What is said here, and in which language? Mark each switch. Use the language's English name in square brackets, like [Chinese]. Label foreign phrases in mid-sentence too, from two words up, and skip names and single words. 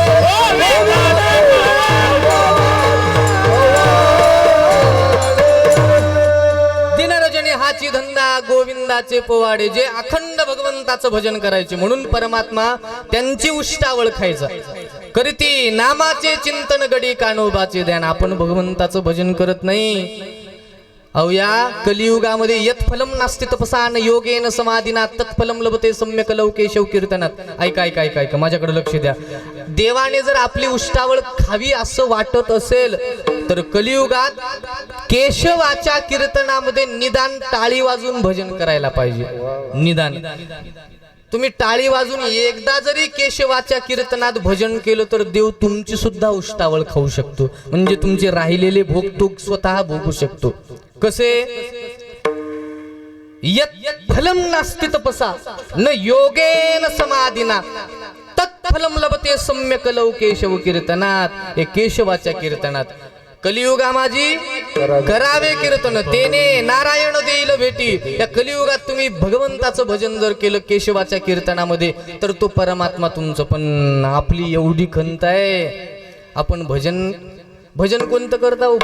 [Marathi] दिनरजनी हाची धंदा गोविंदाचे पोवाडे, जे अखंड भगवंताचं भजन करायचे. म्हणून परमात्मा त्यांची उष्टावळ खायचा. करीती नामाचे चिंतन गडी कानोबाचे ध्यान. आपण भगवंताचं भजन करत नाही. अहो या कलियुगामध्ये [Sanskrit] यत फलम नास्ति तपसा न योगेन समाधीना तत्फलम लभते सम्यक लौके शव कीर्तनात. [Marathi] ऐका माझ्याकडे लक्ष द्या. देवाने जर आपली उष्टावळ खावी असं वाटत असेल तर कलियुगात केशवाच्या कीर्तनामध्ये निदान टाळी वाजून भजन करायला पाहिजे. निदान तुम्ही टाळी वाजून एकदा जरी केशवाच्या कीर्तनात भजन केलं तर देव तुमची सुद्धा उष्टावळ खाऊ शकतो. म्हणजे तुमचे राहिलेले भोग तो स्वतः भोगू शकतो. कसे. [Sanskrit] यत् फलम नास्ति तपसा न योगेन समाधीना तत्फलम लभते सम्यक लौके शव कीर्तनात. [Marathi] हे केशवाच्या कीर्तनात. कलियुगा माझी करावे कीर्तन तेने नारायण देईल भेटी. या कलियुगात तुम्ही भगवंताचं भजन जर केलं केशवाच्या कीर्तनामध्ये तर तो परमात्मा तुमचं. पण आपली एवढी खंत आहे, आपण भजन कोणतं करता हो.